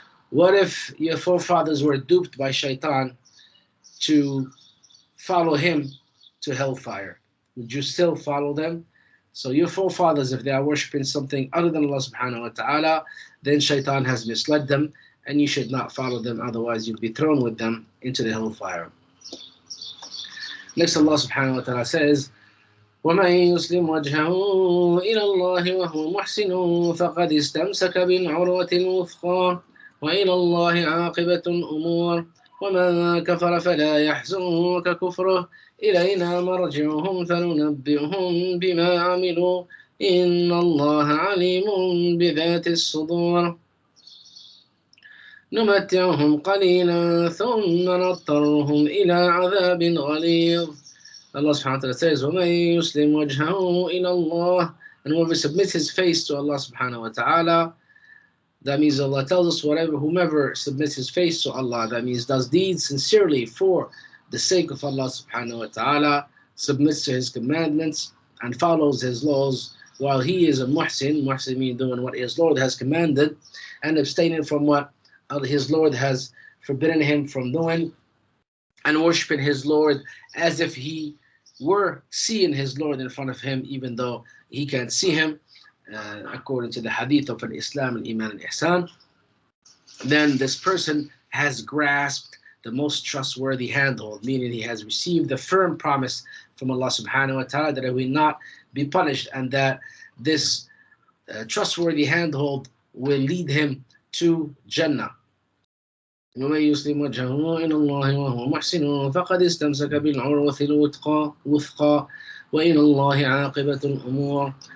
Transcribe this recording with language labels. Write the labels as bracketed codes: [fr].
[en] What if your forefathers were duped by shaitan to follow him to hellfire? Would you still follow them? So your forefathers, if they are worshipping something other than Allah subhanahu wa ta'ala, then shaitan has misled them and you should not follow them, otherwise you'll be thrown with them into the hellfire. Next, Allah subhanahu wa ta'ala says, [ar] وَمَن يُسْلِمْ وَجْهَهُ إِلَى اللَّهِ وَهُوَ مُحْسِنٌ فَقَدِ اسْتَمْسَكَ بِالْعُرْوَةِ الْوُثْقَى وَإِلَى اللَّهِ عَاقِبَةُ الْأُمُورِ وَمَن كَفَرَ فَلَا يَحْزُنكَ كُفْرُهُ إِلَيْنَا مَرْجِعُهُمْ فَنُنَبِّئُهُم بِمَا عَمِلُوا إِنَّ اللَّهَ عَلِيمٌ بِذَاتِ الصُّدُورِ نُمَتِّعُهُمْ قَلِيلًا ثُمَّ نَضْطَرُّهُمْ إِلَى عَذَابٍ غَلِيظٍ. [en] Allah subhanahu wa ta'ala says, [ar] وَمَن يُسْلِمْ وَجْهَهُ إِلَى اللَّهِ, [en] and whoever submits his face to Allah subhanahu wa ta'ala, that means Allah tells us whomever submits his face to Allah, that means does deeds sincerely for the sake of Allah subhanahu wa ta'ala, submits to his commandments and follows his laws while he is a muhsin. Muhsin means doing what his Lord has commanded and abstaining from what his Lord has forbidden him from doing, and worshiping his Lord as if he were seeing his Lord in front of him, even though he can't see him, according to the hadith of Islam, Iman and Ihsan. Then this person has grasped the most trustworthy handhold, meaning he has received the firm promise from Allah subhanahu wa ta'ala that he will not be punished, and that this trustworthy handhold will lead him to Jannah. [ar] ومن يسلم وجهه إلى الله وهو محسن فقد استمسك بالعروة الوثقى وإلى الله عاقبة الأمور.